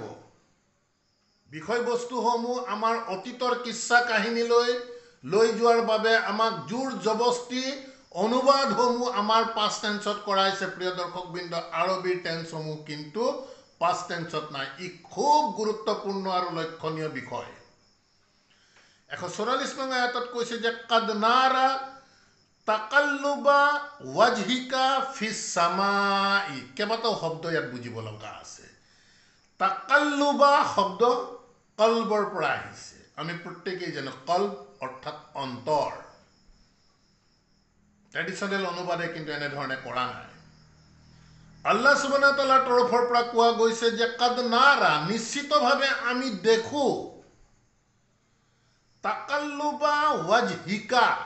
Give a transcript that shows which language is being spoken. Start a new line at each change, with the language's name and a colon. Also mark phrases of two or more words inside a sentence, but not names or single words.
Assamese: বিষয়বস্তুসমূহ আমাৰ অতীতৰ কিচ্ছা কাহিনীলৈ লৈ যোৱাৰ বাবে আমাক জোৰ জবস্তি অনুবাদসমূহ আমাৰ
English: past tense
Assamese: কৰাইছে। প্ৰিয় দৰ্শকবৃন্দ, আৰবীৰ টেন্সসমূহ কিন্তু
English: past tense
Assamese: নাই। ই খুব গুৰুত্বপূৰ্ণ আৰু লক্ষণীয় বিষয়। 144 নং আয়াতত কৈছে যে
Arabic: قد نرى تقلب وجهك في السماء.
Assamese: কেইবাটাও শব্দ ইয়াত বুজিব লগা আছে। তাকাল্লুবা শব্দ কলবৰ পৰা আহিছে। আমি প্ৰত্যেকেই জানো কলব অৰ্থাৎ অন্তৰ। ট্ৰেডিশ্যনেল অনুবাদে কিন্তু এনেধৰণে কৰা নাই।
Arabic: الله سبحانه تعالى
Assamese: তৰফৰ পৰা কোৱা গৈছে যে
Arabic: قد نرى,
Assamese: নিশ্চিতভাৱে আমি দেখো,
Arabic: تقلب وجهك.